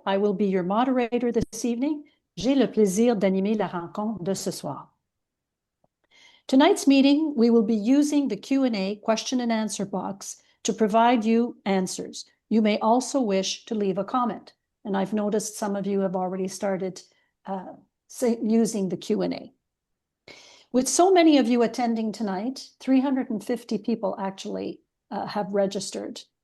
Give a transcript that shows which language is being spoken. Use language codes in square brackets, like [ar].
[en] I will be your moderator this evening. [fr] J'ai le plaisir d'animer la rencontre de ce soir. [en] Tonight's meeting, we will be using the Q&A question and answer box to provide you answers. You may also wish to leave a comment. And I've noticed some of you have already started using the Q&A. With so many of you attending tonight, 350 people actually have registered.